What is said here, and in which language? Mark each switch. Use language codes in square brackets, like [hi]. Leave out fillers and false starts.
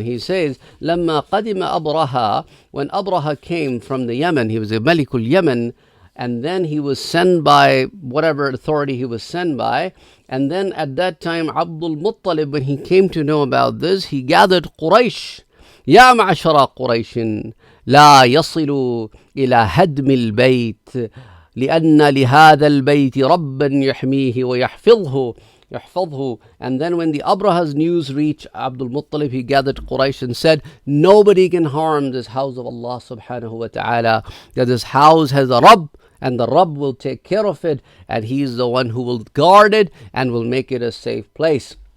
[en] He says, [ar] لما قدم أبرهة, [en] when Abraha came from the Yemen, he was a Malikul Yemen, and then he was sent by whatever authority he was sent by. And then at that time, Abdul Muttalib, when he came to know about this, he gathered Quraysh. [ar] يا معشر قريش لا يصل إلى هدم البيت لأن لهذا البيت ربا يحميه ويحفظه. [en] And then when the Abraha's news reached Abdul Muttalib, he gathered Quraysh and said, nobody can harm this house of Allah subhanahu wa ta'ala, that this house has a Rabb, and the Rabb will take care of it, and he is the one who will guard it and will make it a safe place.